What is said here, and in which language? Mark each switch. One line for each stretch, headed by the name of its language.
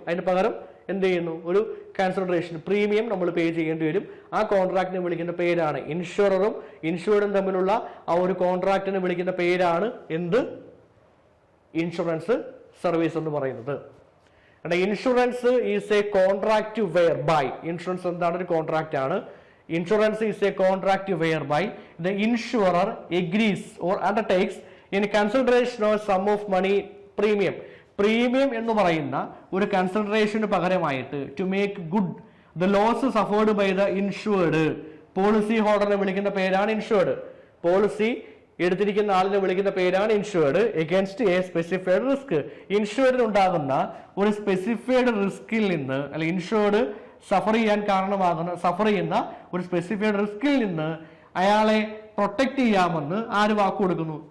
Malayalam: അതിന് പകരം എന്ത് ചെയ്യുന്നു? ഒരു കൺസിഡറേഷൻ പ്രീമിയം നമ്മൾ പേ ചെയ്യേണ്ടി വരും. ആ കോൺട്രാക്റ്റിനെ വിളിക്കുന്ന പേരാണ്, ഇൻഷുററും ഇൻഷുർഡും തമ്മിലുള്ള ആ ഒരു കോൺട്രാക്റ്റിനെ വിളിക്കുന്ന പേരാണ് എന്ത്? ഇൻഷുറൻസ് സർവീസ് എന്ന് പറയുന്നത്.
English: insurance is a contract whereby,
Malayalam: insurance എന്താണ്? ഒരു കോൺട്രാക്ട് ആണ്.
English: Insurance is a contract whereby the insurer agrees or undertakes in consideration of sum of money premium.
Malayalam: Premium എന്ന് പറയുന്ന ഒരു കൺസിഡറേഷന് പകരമായിട്ട്
English: To make good the loss suffered by the insured.
Malayalam: Policy ഹോൾഡറിനെ വിളിക്കുന്ന പേരാണ് insured. Policy എടുത്തിരിക്കുന്ന ആളിനെ വിളിക്കുന്ന പേരാണ് insured.
English: Against a specified risk.
Malayalam: ഇൻഷുർഡിന് ഉണ്ടാകുന്ന ഒരു സ്പെസിഫൈഡ് റിസ്കിൽ നിന്ന്, അല്ലെ ഇൻഷുർഡ് സഫർ ചെയ്യുന്ന ഒരു സ്പെസിഫൈഡ് റിസ്കിൽ നിന്ന് അയാളെ പ്രൊട്ടക്ട് ചെയ്യാമെന്ന് ആര് വാക്ക് കൊടുക്കുന്നു?